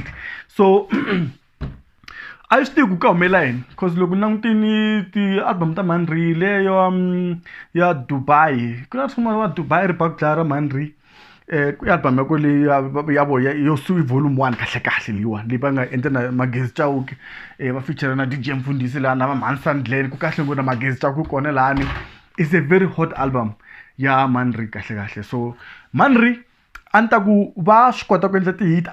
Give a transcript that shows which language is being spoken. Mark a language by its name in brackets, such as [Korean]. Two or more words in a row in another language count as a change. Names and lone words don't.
[Tsonga] So a swi tivi ku ka humelela yini cause loko ni langutini ti-album ta Mhani leyo ya Dubai ku na swin'wana wa Dubai ri ba ku dlaya ra Mhani i album ya ko leyi ya voya yo sui volume 1 kahle kahle leyiwani leyi va nga endla na Magezi Chauke va feature na DJ Mfundisi laha na va Mhani Sandleni ku kahle ngopfu na Magezi Chauke kona lahani. [English] It's a very hot album [Tsonga] ya Mhani kahle kahle. So Mhani a ni ta ku va swi kota ku endla ti-hit.